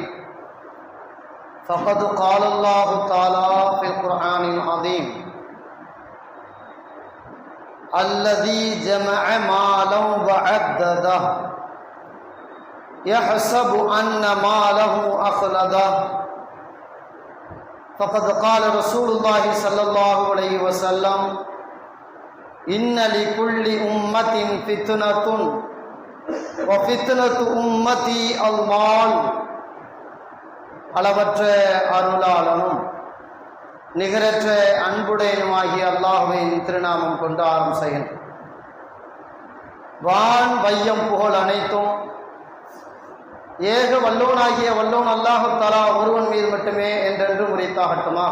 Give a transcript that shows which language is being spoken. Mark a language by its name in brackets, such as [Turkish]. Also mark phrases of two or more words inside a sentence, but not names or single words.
[Arabic] فقد قال الله تعالى في القرآن العظيم: الذي جمع مالا وعدده يحسب أن ماله أخلده. فقد قال رسول الله صلى الله عليه وسلم: إن لكل أمة فتنة وفتنة أمتي المال. [Tamil] அளவற்ற அருளாளனும் நிகரற்ற அன்புடையனுமாகிய அல்லாஹ்வின் திருநாமம் கொண்டு ஆரம்பிக்கிறேன். வான் வையம் புகழ் அனைத்தும் ஏக வல்லோனாகிய வல்லோன் அல்லாஹ் தஆலா ஒருவன் மீது மட்டுமே என்றென்று உரைத்தாகட்டுமாக.